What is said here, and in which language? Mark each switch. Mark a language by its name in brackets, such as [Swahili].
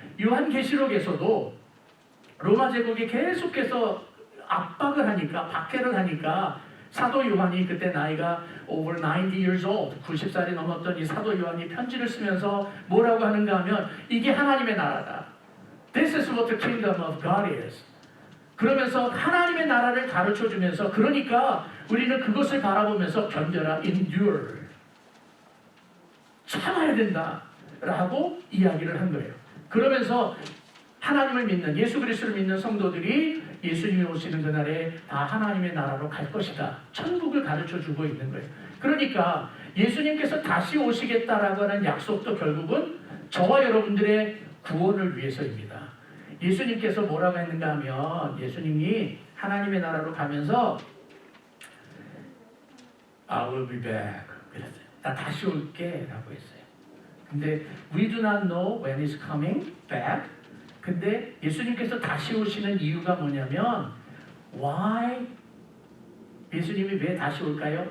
[Korean] 요한계시록에서도 로마 제국이 계속해서 압박을 하니까, 박해를 하니까 사도 요한이 그때 나이가 [English] over 90 years old, [Korean] 90살이 넘었던 이 사도 요한이 편지를 쓰면서 뭐라고 하는가 하면 이게 하나님의 나라다. [English] This is what the kingdom of God is. [Korean] 그러면서 하나님의 나라를 가르쳐주면서, 그러니까 우리는 그것을 바라보면서 견뎌라, [English] endure. [Korean] 참아야 된다라고 이야기를 한 거예요. 그러면서 하나님을 믿는, 예수 그리스도를 믿는 성도들이 예수님이 오시는 그날에 다 하나님의 나라로 갈 것이다. 천국을 가르쳐주고 있는 거예요. 그러니까 예수님께서 다시 오시겠다라고 하는 약속도 결국은 저와 여러분들의 구원을 위해서입니다. 예수님께서 뭐라고 했는가 하면, 예수님이 하나님의 나라로 가면서 [English] I will be back [Korean] 그랬어요. 나 다시 올게 라고 했어요. 근데 [English] we do not know when he's coming back. [Korean] 근데 예수님께서 다시 오시는 이유가 뭐냐면 [English] why? [Korean] 예수님이 왜 다시 올까요?